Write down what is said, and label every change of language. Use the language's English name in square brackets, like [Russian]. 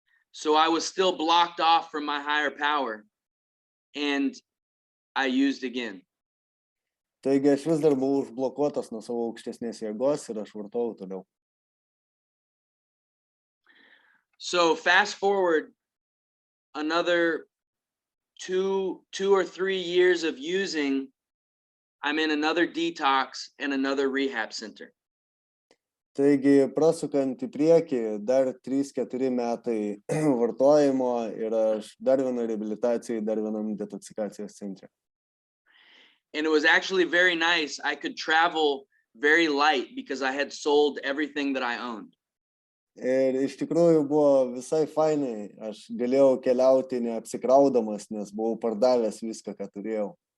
[English] So I was still blocked off from my higher power, and I used again. [Lithuanian] Taigi aš vis dar buvau užblokuotas nuo savo aukštesnės jėgos ir aš vartojau toliau. [English] So fast forward another two or 3 years of using, I'm in another detox and another rehab center. [Lithuanian] Taigi, prasukant į priekį, dar 3-4 metai vartojimo ir aš dar vieną reabilitaciją, dar vienam detoksikacijos centre. [English] And it was actually very nice. I could travel very light because I had sold everything that I owned. [Lithuanian] Ir iš tikrųjų buvo visai fainai, aš galėjau keliauti neapsikraudamas, nes buvau pardavęs viską, ką turėjau.